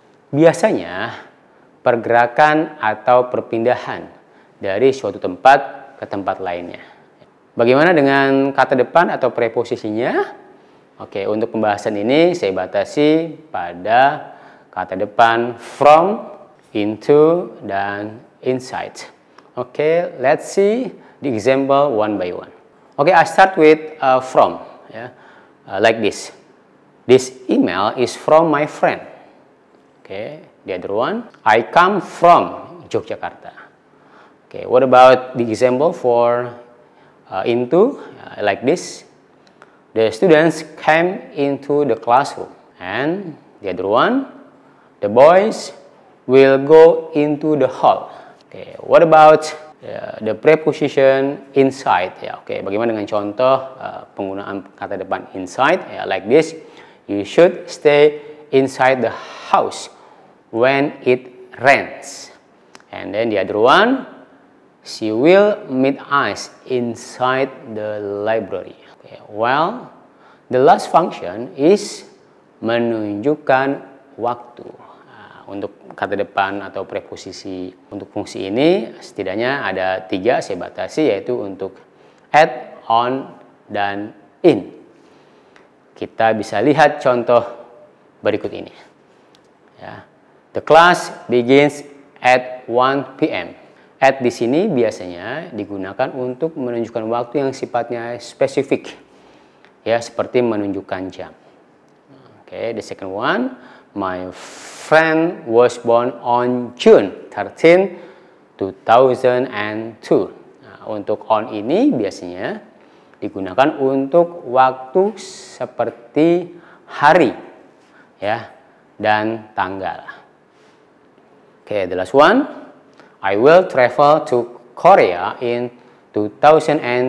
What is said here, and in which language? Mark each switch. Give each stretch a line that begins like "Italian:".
Indonesian: Biasanya pergerakan atau perpindahan dari suatu tempat ke tempat lainnya. Bagaimana dengan kata depan atau preposisinya? Oke, untuk pembahasan ini saya batasi pada kata depan from, into, dan inside.
English: Oke, let's see the example one by one. Oke, I start with from. Like this. This email is from my friend. Okay, the other one. I come from Yogyakarta. Okay, what about the example for into? Like this. The students came into the classroom. And the other one, the boys will go into the hall. Okay, what about the preposition inside. Ya, oke.
Indonesian: Bagaimana dengan contoh penggunaan kata depan inside?
English: Ya, like this. You should stay inside the house when it rains. And then the other one, she will meet us inside the library. Okay. Well, the last function is
Indonesian: menunjukkan waktu. Nah, untuk kata depan atau preposisi untuk fungsi ini setidaknya ada 3 saya batasi, yaitu untuk at, on, dan in. Kita bisa lihat contoh berikut ini.
English: Ya. The class begins at 1 p.m.
Indonesian: At di sini biasanya digunakan untuk menunjukkan waktu yang sifatnya spesifik. Ya, seperti menunjukkan jam.
English: Okay, the second one, my friend was born on June 13, 2002.
Indonesian: Nah, untuk on ini biasanya digunakan untuk waktu seperti hari, ya, dan tanggal.
English: Okay, the last one, I will travel to Korea in 2021.